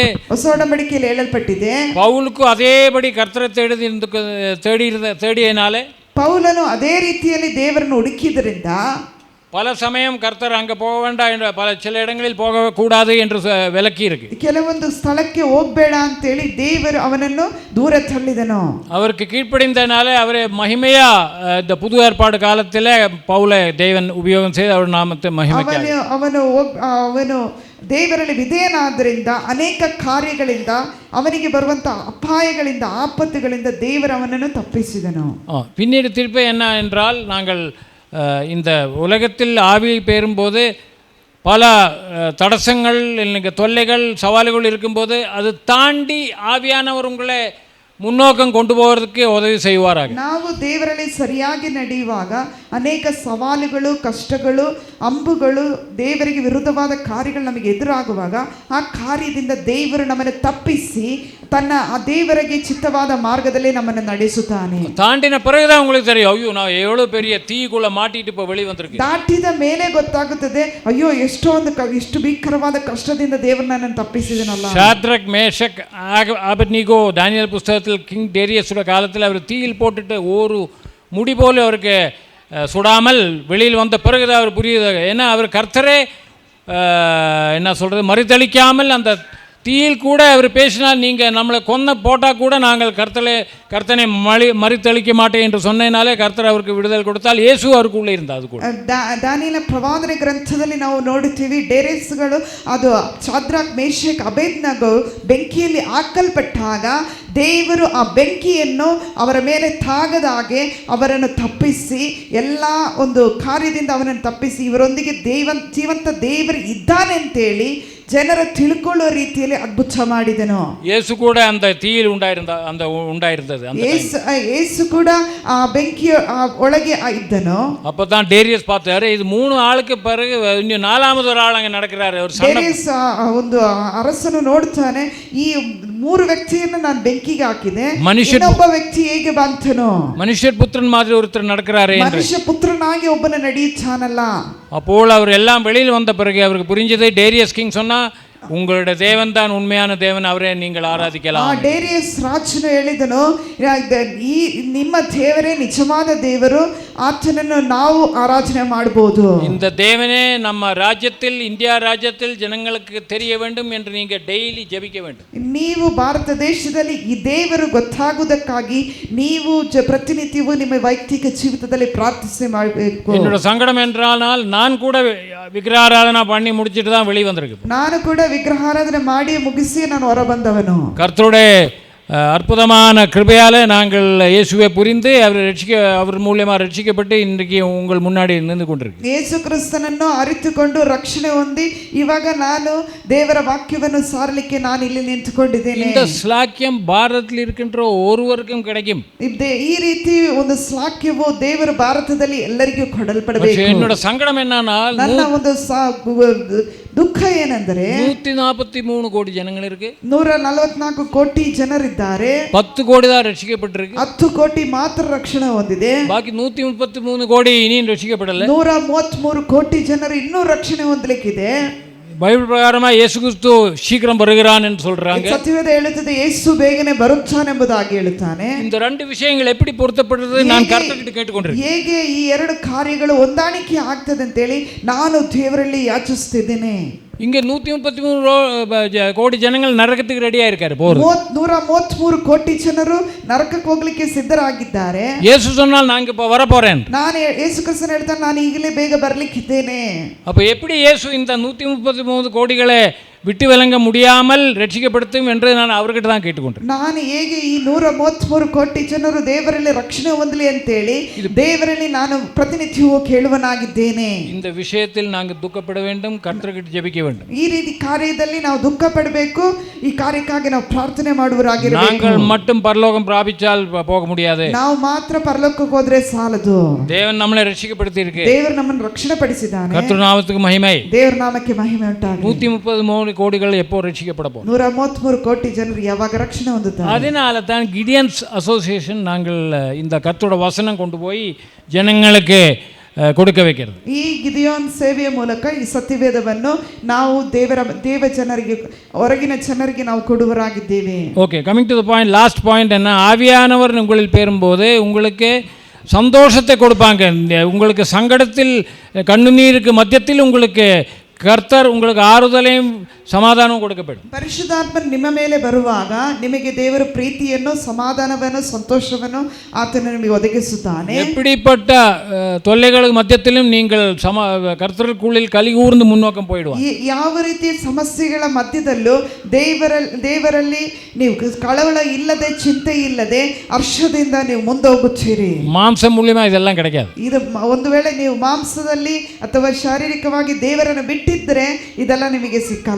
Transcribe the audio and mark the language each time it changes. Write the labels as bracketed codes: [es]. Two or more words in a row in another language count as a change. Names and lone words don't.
[kn] ಹೊಸ ಒಡಂಬಡಿಕೆಯಲ್ಲಿ ಹೇಳಲ್ಪಟ್ಟಿದೆ, [ta] ಪೌಲುக்கு அதேபடி கர்த்தரை தேடியனாலே [kn] ಪೌಲನು ಅದೇ ರೀತಿಯಲ್ಲಿ ದೇವರನ್ನು ಹುಡುಕಿದ್ರಿಂದ [ta] பல சமயம் கர்த்தர் அங்கே போக வேண்டாம் என்ற சில இடங்களில் போக கூடாது என்று விலக்கி இருக்கு. [kn] ಕೆಲವೊಂದು ಸ್ಥಳಕ್ಕೆ ಹೋಗಬೇಡ ಅಂತೇಳಿ ದೇವರು ಅವನನ್ನು ದೂರ ತಳ್ಳಿದನು. [ta] ಅವருக்கு கீழ்ப்படிந்தனாலே அவரை மகிமையா இந்த புது ஏற்பாடு காலத்தில் பவுலை தேவன் உபயோகம் செய்து அவர் நாமத்தை மகிமைக்காக [kn] ಅವನು ದೇವರಲ್ಲಿ ವಿಧೇಯನಾದ್ದರಿಂದ ಅನೇಕ ಕಾರ್ಯಗಳಿಂದ ಅವನಿಗೆ ಬರುವಂಥ ಅಪಾಯಗಳಿಂದ ಆಪತ್ತುಗಳಿಂದ ದೇವರು ಅವನನ್ನು ತಪ್ಪಿಸಿದನು. [ta] பின்னீடு திருப்பி என்ன என்றால், நாங்கள் இந்த உலகத்தில் ஆவி பெறும்போது பல தடசங்கள், தொல்லைகள், சவால்கள் இருக்கும்போது அது தாண்டி ஆவியானவர் உங்களை ಮುನ್ನೋಕಂ கொண்டு போகிறதுக்கு உதவி செய்வாராக. [kn] ನಾವು ದೇವರಲ್ಲಿ ಸರಿಯಾಗಿ ನಡೆಯುವಾಗ ಅನೇಕ ಸವಾಲುಗಳು, ಕಷ್ಟಗಳು, ಅಂಬುಗಳು, ದೇವರಿಗೆ ವಿರುದ್ಧವಾದ ಕಾರ್ಯಗಳು ನಮಗೆ ಎದುರಾಗುವಾಗ ಆ ಕಾರ್ಯದಿಂದ ದೇವರು ನಮ್ಮನ್ನು ತಪ್ಪಿಸಿ ತನ್ನ ಆ ದೇವರಿಗೆ ಚಿತ್ತವಾದ ಮಾರ್ಗದಲ್ಲಿ ನಮ್ಮನ್ನು ನಡೆಸುತ್ತಾನೆ. [ta] தாண்டின பிறகுதான் உங்களுக்கு தெரியும், ஐயோ நான் எவ்வளவு பெரிய தீக்குள்ள மாட்டிட்டு இப்போ வெளியே வந்திருக்கேன். [kn] ದಾಟಿದ ಮೇಲೆ ಗೊತ್ತಾಗುತ್ತದೆ, ಅಯ್ಯೋ ಎಷ್ಟು ಭೀಕರವಾದ ಕಷ್ಟದಿಂದ ದೇವರು ನನ್ನನ್ನು ತಪ್ಪಿಸಿದನಲ್ಲ. [ta] ஷாத்ரக், மேஷக், ஆபத்நேகோ தானியேல் புத்தகத்தில் கிங் டேரியஸோட காலத்தில் அவர் தீயில் போட்டுட்டு ஒரு முடி போல அவருக்கு சுடாமல் வெளியில் வந்த பிறகுதான் அவர் புரியுது. ஏன்னா அவர் கர்த்தரே என்ன சொல்கிறது, மறுதளிக்காமல் அந்த தீயில் கூட அவர் பேசினால், நீங்கள் நம்மளை போட்டால் கூட நாங்கள் கர்த்தனை மறுதளிக்க மாட்டேன் என்று சொன்னதினாலே கர்த்தர் அவருக்கு விடுதலை கொடுத்தால் இயேசு அவருக்குள்ளே இருந்தார். அது கூட [kn] ದಾನಿಯೇಲನ ಪ್ರವಾದನೆ ಗ್ರಂಥದಲ್ಲಿ ನಾವು ನೋಡುತ್ತೀವಿ, ಡೇರೆಸ್ಗಳು ಅದು ಶಾದ್ರಾಕ್, ಮೇಷಕ್, ಅಬೇದ್ನೆಗೋ ಬೆಂಕಿಯಲ್ಲಿ ಹಾಕಲ್ಪಟ್ಟಾಗ ದೇವರು ಆ ಬೆಂಕಿಯನ್ನು ಅವರ ಮೇಲೆ ತಾಗದಾಗೆ ಅವರನ್ನು ತಪ್ಪಿಸಿ ಎಲ್ಲ ಒಂದು ಕಾರ್ಯದಿಂದ ಅವನನ್ನು ತಪ್ಪಿಸಿ ಇವರೊಂದಿಗೆ ಜೀವಂತ ದೇವರು ಇದ್ದಾನೆ ಅಂತೇಳಿ ಜನರ ತಿಳ್ಕೊಳ್ಳೋ ರೀತಿಯಲ್ಲಿ ಅದ್ಭುತ ಮಾಡಿದನು. [ta] இயேசு கூட அந்த தீயில் உண்டாயிருந்தது [kn] ಯೇಸು ಕೂಡ ಆ ಬೆಂಕಿಯ ಒಳಗೆ ಇದ್ದನು. [ta] அப்பதான் டேரியஸ் பார்த்தாரு, இது 3 ஆளுக்கு பிறகு இன்னும் 4வது ஒரு ஆள் அங்க நடக்கிறாரு. [kn] ಡೇರಿಯಸ್ ಒಂದು ಅರಸನು ನೋಡ್ತಾನೆ, ಈ 3 ವ್ಯಕ್ತಿಯನ್ನು ನಾನು ಬೆಂಕಿಗೆ ಹಾಕಿದೆ, ಇನ್ನೊಬ್ಬ ವ್ಯಕ್ತಿ ಹೇಗೆ ಬಂತನು? [ta] மனுஷர் புத்திரன் மாதிரி ஒருத்தர் நடக்கிறாரே என்று. [kn] ಮನುಷ್ಯ ಪುತ್ರನಾಗಿ ಒಬ್ಬನ ನಡೆಯುತ್ತಾನಲ್ಲ. [ta] அப்போது அவர் எல்லாம் வெளியில் வந்த பிறகு அவருக்கு புரிஞ்சது. டேரியஸ் கிங் சொன்னா, உங்களுடைய தேவன் தான் உண்மையான தேவன், அவரே நீங்கள் ஆராதிக்கலாம். [kn] ಡೇರಿಯಸ್ ರಾಜನು ಹೇಳಿದನು, ಈ ನಿಮ್ಮ ದೇವರೇ ನಿಜವಾದ ದೇವರು, ಆತನನ್ನು ನಾವು ಆರಾಧನೆ ಮಾಡಬಹುದು. [ta] இந்த தேவனே நம்ம ராஜ்யத்தில், இந்தியா ராஜ்யத்தில் ஜனங்களுக்கு தெரிய வேண்டும் என்று நீங்க டெய்லி ஜெபிக்க வேண்டும். [kn] ನೀವು ಭಾರತ ದೇಶದಲ್ಲಿ ಈ ದೇವರು ಗೊತ್ತಾಗುವುದಕ್ಕಾಗಿ ನೀವು ಪ್ರತಿನಿತ್ಯವೂ ನಿಮ್ಮ ವೈಯಕ್ತಿಕ ಜೀವಿತದಲ್ಲಿ ಪ್ರಾರ್ಥನೆ ಮಾಡಬೇಕು. [ta] என்னோட சங்கடம் என்றால், நான் கூட விக்கிரகாராதனை பண்ணி முடிச்சிட்டு தான் வெளியே வந்திருக்கு. [kn] ನಾನು ಕೂಡ ವಿಗ್ರಹಾರಾಧನೆ ಮಾಡಿ ಮುಗಿಸಿ ನಾನು ಹೊರ ಬಂದವನು. [ta] கர்த்தருடைய அற்புதமான கிருபையால் நாங்கள் இயேசுவை புரிந்து அவர் மூலமா ரட்சிக்கப்பட்டு இன்றைக்கு உங்கள் முன்னாடி நின்று கொண்டிருக்கு. [kn] ಯೇಸು ಕ್ರಿಸ್ತನನ್ನು ಅರಿತುಕೊಂಡು ರಕ್ಷಣೆ ಹೊಂದಿ ಇವಾಗ ನಾನು ದೇವರ ವಾಕ್ಯವನ್ನು ಸಾರಲಿಕ್ಕೆ ನಾನು ಇಲ್ಲಿ ನಿಂತುಕೊಂಡಿದ್ದೇನೆ. [ta] இந்த ஸ்லாக்கியம் பாரதத்தில் இருக்கின்ற ஒருவருக்கும் கிடைக்கும். [kn] ಈ ರೀತಿ ಒಂದು ಸ್ಲಾಕ್ಯವು ದೇವರ ಭಾರತದಲ್ಲಿ ಎಲ್ಲರಿಗೂ ಕೊಡಲ್ಪಡಬೇಕು. [ta] என்னோட சங்கடம் என்னன்னா, [kn] ನನ್ನ ಒಂದು ದುಃಖ ಏನೆಂದರೆ [ta] 143 கோடி ஜனங்கள் இருக்கு. [kn] 144 ಕೋಟಿ ಜನರಿದ್ದಾರೆ. [ta] 10 கோடி தான் ரட்சிக்கப்பட்டிருக்கு. [kn] 10 ಕೋಟಿ ಮಾತ್ರ ರಕ್ಷಣೆ ಹೊಂದಿದೆ. ಬಾಕಿ 133 கோடி ಇನ್ನೂ ರಕ್ಷಿக்கப்பಡಲ್ಲ. 133 ಕೋಟಿ ಜನರು ಇನ್ನೂ ರಕ್ಷಣೆ ಹೊಂದಲಿಕ್ಕಿದೆ. [ta] பைபிள் பிரகாரமா இயேசு கிறிஸ்து சீக்கிரம் வருகிறான் என்று சொல்றாங்க. [kn] ಸತ್ಯವೇದ ಹೇಳುತ್ತದೆ ಯೇಸು ಬೇಗನೆ ಬರುತ್ತಾನೆ ಎಂಬುದಾಗಿ ಹೇಳುತ್ತಾನೆ. [ta] இந்த ரெண்டு விஷயங்கள் எப்படி பொருத்தப்படுறது நான் கர்த்தர்கிட்ட கேட்டுக்கொண்டிருக்கேன். [kn] ಹೇಗೆ ಈ ಎರಡು ಕಾರ್ಯಗಳು ಹೊಂದಾಣಿಕೆ ಆಗ್ತದೆ ಅಂತ ಹೇಳಿ ನಾನು ದೇವರಲ್ಲಿ ಯಾಚಿಸುತ್ತಿದ್ದೇನೆ. [ta] இங்க 133 கோடி ஜனங்கள் நரகத்துக்கு ரெடியா இருக்காரு. [kn] 133 ಕೋಟಿ ಜನರು ನರಕಕ್ಕೆ ಹೋಗ್ಲಿಕ್ಕೆ ಸಿದ್ಧರಾಗಿದ್ದಾರೆ. [ta] இயேசு சொன்னால் நான் இப்ப வர போறேன். [kn] ನಾನು ಯೇಸು ಕ್ರಿಸ್ತನು ಹೇಳ್ತಾನೆ, ನಾನು ಈಗಲೇ ಬೇಗ ಬರ್ಲಿಕ್ಕಿದ್ದೇನೆ. [ta] அப்ப எப்படி இயேசு இந்த 133 கோடிகளை விட்டு விளங்க முடியாமல் ரட்சிக்கப்படுத்தும் என்று நான் அவர்கிட்ட தான் கேட்டுக்கொண்டேன். [kn] ನಾನು ಹೇಗೆ ಈ 133 ಕೋಟಿ ಜನರು ದೇವರಲ್ಲಿ ರಕ್ಷಣೆ ಹೊಂದಲಿ ಅಂತೇಳಿ ದೇವರಲ್ಲಿ ನಾನು ಪ್ರತಿನಿತ್ಯವೂ ಕೇಳುವನಾಗಿದ್ದೇನೆ. [ta] இந்த விஷயத்தில் நாங்கள் துக்கப்பட வேண்டும், கர்த்தர்கிட்ட ஜெபிக்க வேண்டும். [kn] ಈ ರೀತಿ ಕಾರ್ಯದಲ್ಲಿ ನಾವು ದುಃಖ ಪಡಬೇಕು, ಈ ಕಾರ್ಯಕ್ಕಾಗಿ ನಾವು ಪ್ರಾರ್ಥನೆ ಮಾಡುವರಾಗಿರಬೇಕು. [ta] நாங்கள் மட்டும் பரலோகம் பிராபிச்சால் போக முடியாது. [kn] ನಾವು ಮಾತ್ರ ಪರಲೋಕಕ್ಕೆ ಹೋದ್ರೆ ಸಾಲದು. [ta] தேவன் நம்மளை ரட்சிக்கப்படுத்தி இருக்கு. [kn] ದೇವರು ನಮ್ಮನ್ನು ರಕ್ಷಣೆ ಪಡಿಸಿದ್ದಾನೆ. [ta] கர்த்தர் நாமத்துக்கு மகிமை. [kn] ದೇವರ ನಾಮಕ್ಕೆ ಮಹಿಮೆ ಉಂಟಾಗಲಿ. [ta] 133 கோடிகள் எப்போ ரட்சிக்கப்பட போறோம்? [kn] 133 ಕೋಟಿ ಜನರು ಯಾವಾಗ ರಕ್ಷಣೆ ಹೊಂದುತ್ತಾರೆ? [ta] அதனால தான் கிடியன்ஸ் அசோசியேஷன் நாங்கள் இந்த கர்த்தரோட வசனம் கொண்டு போய் ஜனங்களுக்கு கொடுக்க வைக்கிறது. [kn] ಈ ಗಿದಿಯೋನ್ ಸೇವೆಯ ಮೂಲಕ ಈ ಸತ್ಯವೇದವನ್ನು ನಾವು ದೇವ ಜನರಿಗೆ, ಹೊರಗಿನ ಜನರಿಗೆ ನಾವು ಕೊಡುವರಾಗಿದ್ದೇವೆ. [en] OK, coming to the point. Last point என்ன? [ta] ஆவியானவர் உங்களில் பெறும்போது உங்களுக்கு சந்தோஷத்தை கொடுப்பாங்க. உங்களுக்கு சங்கடத்தில் கண்ணீருக்கு மத்தியத்தில் உங்களுக்கு கர்த்தர் உங்களுக்கு ஆறுதலையும் சமாதானம் கொடுக்கப்படும். [kn] ಪರಿಶುದ್ಧಾತ್ಮ ನಿಮ್ಮ ಮೇಲೆ ಬರುವಾಗ ನಿಮಗೆ ದೇವರ ಪ್ರೀತಿಯನ್ನು, ಸಮಾಧಾನವನ್ನು, ಸಂತೋಷವನ್ನು ಆತನು ನಿಮಗೆ ಒದಗಿಸುತ್ತಾನೆ. [ta] எப்படிப்பட்ட தொல்லைகளுக்கு மத்தியத்திலும் நீங்கள் கர்த்தருக்குள்ளில் கலிகூர்ந்து முன்னோக்கம் போயிடுவாங்க. [kn] ಯಾವ ರೀತಿಯ ಸಮಸ್ಯೆಗಳ ಮಧ್ಯದಲ್ಲೂ ದೇವರಲ್ಲಿ ನೀವು ಕಳವಳ ಇಲ್ಲದೆ, ಚಿಂತೆ ಇಲ್ಲದೆ, ಹರ್ಷದಿಂದ ನೀವು ಮುಂದೆ ಹೋಗುತ್ತೀರಿ. [ta] மாம்சம் மூலமா இதெல்லாம் கிடைக்காது. [kn] ಇದು ಒಂದು ವೇಳೆ ನೀವು ಮಾಂಸದಲ್ಲಿ ಅಥವಾ ಶಾರೀರಿಕವಾಗಿ ದೇವರನ್ನು ಬಿಟ್ಟಿದ್ರೆ ಇದೆಲ್ಲ ನಿಮಗೆ ಸಿಕ್ಕಲ್ಲ.